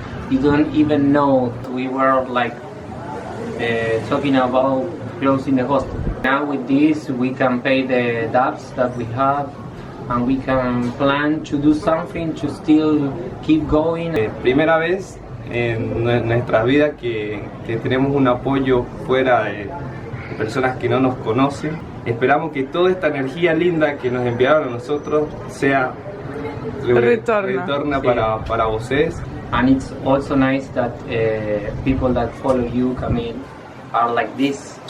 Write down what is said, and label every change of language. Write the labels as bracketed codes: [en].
[en] You don't even know we were like talking about closing the hospital. Now with this we can pay the debts that we have and we can plan to do something to still keep going. [es] Primera vez en nuestras vidas que tenemos un apoyo fuera de personas que no nos conocen. Esperamos que toda esta energía linda que nos enviaron a nosotros sea retorna para ustedes. [en] And it's also nice that people that follow you, Camille, are like this.